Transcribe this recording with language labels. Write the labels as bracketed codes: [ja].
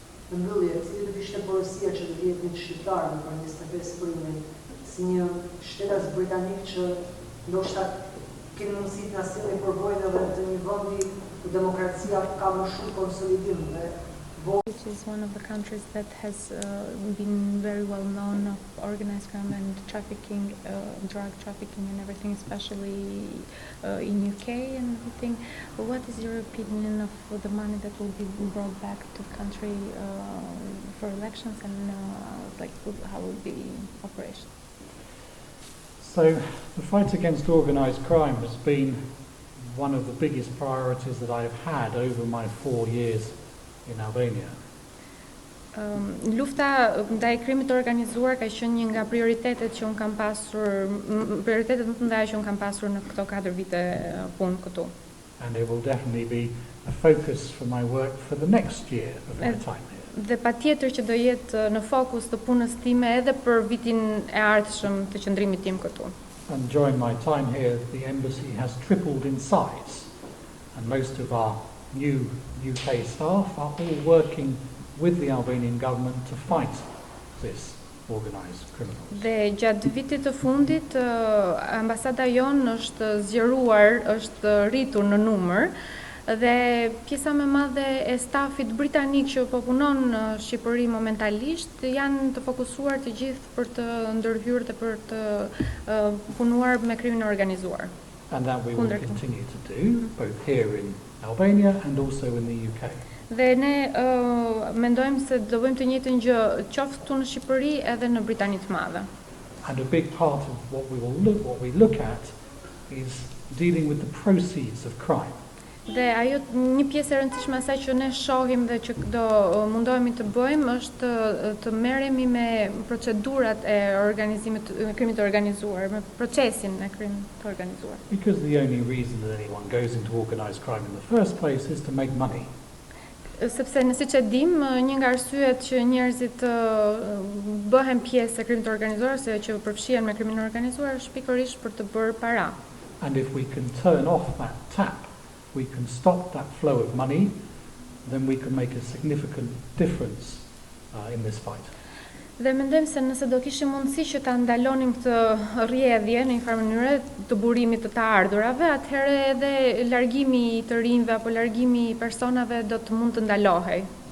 [sq] Në mbyllje, cili do ishte porosia që do vjetë një shqiptar në për 25 primin, si një shtetas britanik që ndoshta keni mundësi të nasillni përvojnë edhe të një vendi ku demokracia ka më shumë konsolidim dhe [en] which is one of the countries that has been very well known of organized crime and trafficking, drug trafficking and everything, especially in UK and everything. What is your opinion of the money that will be brought back to the country for elections and like how will be operation? So the fight against organised crime has been one of the biggest priorities that I have had over my 4 years in Albania. [sq] Lufta ndaj krimit të organizuar ka qenë një nga prioritetet që un kam pasur, prioritetet më të mëdha që un kam pasur në këto 4 vite punë këtu. [en] And it will definitely be a focus for my work for the next year of my time here. [sq] Dhe patjetër që do jetë në fokus të punës time edhe për vitin e ardhshëm të qëndrimit tim këtu. [en] And during my time here, the embassy has tripled in size, and most of our new UK staff are all working with the Albanian government to fight this organised criminals. [sq] Dhe gjatë vitit të fundit, ambasada jonë është zgjeruar, është rritur në numër, dhe pjesa më e madhe e stafit britanik që po punon në Shqipëri momentalisht janë të fokusuar të gjithë për të ndërhyrë dhe për të punuar me krimin e organizuar. [en] And that we will continue to do, both here in Albania and also in the UK. [sq] Dhe ne mendojmë se do bëjmë të njëjtën gjë qoftë këtu në Shqipëri edhe në Britani të Madhe. [en] And a big part of what we look at is dealing with the proceeds of crime. [sq] Dhe ajo një pjesë e rëndësishme asaj që ne shohim dhe që do mundohemi të bëjmë është të merremi me procedurat e organizimit të krimit të organizuar, me procesin e krimit të organizuar. [en] Because the only reason that anyone goes into organised crime in the first place is to make money. [sq] Sepse siç e dim, një nga arsyet që njerëzit bëhen pjesë e krimit të organizuar ose që përfshihen me krimin e organizuar është pikërisht për të bërë para. [en] And if we can turn off that tap, we can stop that flow of money, then we can make a significant difference in this fight. [sq] Dhe mendojmë se nëse do kishim mundësi që ta ndalonim këtë rrjedhje në një farë mënyrë të burimit të të ardhurave, atëherë edhe largimi I të rinjve apo largimi I personave do të mund të ndalohej.